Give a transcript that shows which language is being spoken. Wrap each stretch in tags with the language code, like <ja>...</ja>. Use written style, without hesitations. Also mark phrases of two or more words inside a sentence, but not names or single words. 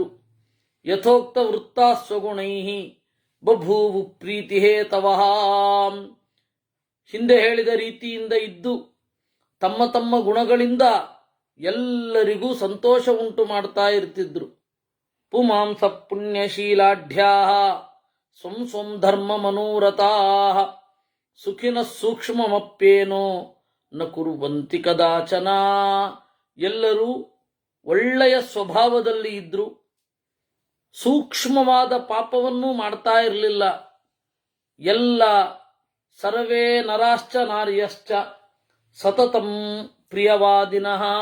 <sa>ಯಥೋಕ್ತ ವೃತ್ತ ಸ್ವಗುಣೈ ಬಭೂವು ಪ್ರೀತಿ ಹೇತವಃ.</sa> <kn>ಹಿಂದೆ ಹೇಳಿದ ರೀತಿಯಿಂದ ಇದ್ದು ತಮ್ಮ ತಮ್ಮ ಗುಣಗಳಿಂದ ಎಲ್ಲರಿಗೂ ಸಂತೋಷ ಉಂಟು ಮಾಡ್ತಾ ಇರ್ತಿದ್ರು.</kn> <sa>ಪುಮಾಂಸ ಪುಣ್ಯಶೀಲಾಢ್ಯಾ ಸ್ವಂ ಸ್ವಂ ಧರ್ಮ ಮನೋರಥಾ ಸುಖಿನ ಸೂಕ್ಷ್ಮಮಪ್ಪೇನೋ ನ ಕುರುವಂತಿ ಕದಾಚನ.</sa> <kn>ಎಲ್ಲರೂ ಒಳ್ಳೆಯ ಸ್ವಭಾವದಲ್ಲಿ ಇದ್ರು, ಸೂಕ್ಷ್ಮವಾದ ಪಾಪವನ್ನೂ ಮಾಡ್ತಾ ಇರಲಿಲ್ಲ.</kn> <sa>ಎಲ್ಲ ಸರ್ವೇ ನರಾಶ್ಚ ನಾರ್ಯಶ್ಚ ಸತತಂ ಪ್ರಿಯವಾದಿನಃ.</sa>